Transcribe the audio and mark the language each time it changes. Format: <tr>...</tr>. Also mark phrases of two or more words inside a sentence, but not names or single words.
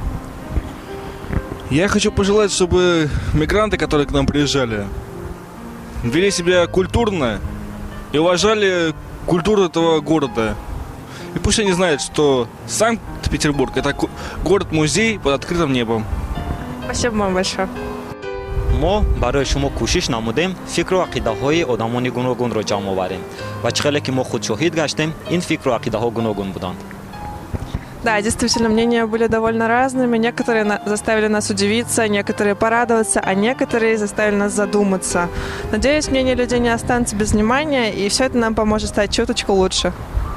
<ru>Я хочу пожелать, чтобы мигранты, которые к нам приезжали, вели себя культурно и уважали культуру этого города. И пусть они знают, что Санкт-Петербург – это город-музей под открытым небом. Спасибо вам большое.</ru> <tg>мо барои шумо кӯшиш намудем фикру ақидаҳои одамони гуногунро ҷамъ оварем ва чӣ хеле ки мо худ шоҳид гаштем ин фикру ақидаҳо гуногун буданд.</tg> <ru>Да, действительно, мнения были довольно разными. Некоторые заставили нас удивиться, некоторые порадоваться, а некоторые заставили нас задуматься. Надеюсь, мнение людей не останется без внимания, и все это нам поможет стать чуточку лучше.</ru>